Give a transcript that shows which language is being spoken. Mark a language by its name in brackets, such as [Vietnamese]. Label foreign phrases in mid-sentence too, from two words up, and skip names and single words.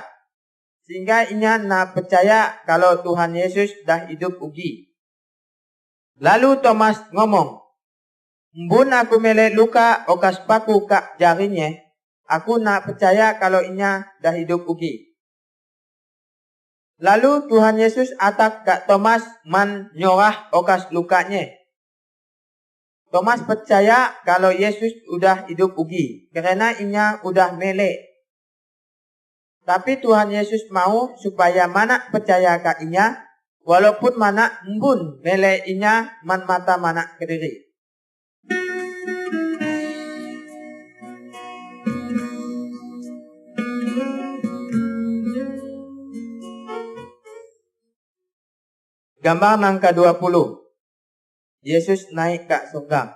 [Malay (individual language)] Sehingga inya na percaya kalau Tuhan Yesus dah hidup ugi. Lalu Thomas ngomong, Mbun aku mele luka okas paku kak jarinya. Aku nak percaya kalau inya dah hidup ugi. Lalu Tuhan Yesus atak kat Thomas man nyorah okas lukanya. Thomas percaya kalau Yesus udah hidup ugi. Karena inya udah mele. Tapi Tuhan Yesus mau supaya manak percaya kat inya. Walaupun manak mbun mele inya man mata manak kediri. [Indonesian] Gambar yang ke-20. Yesus naik ke surga.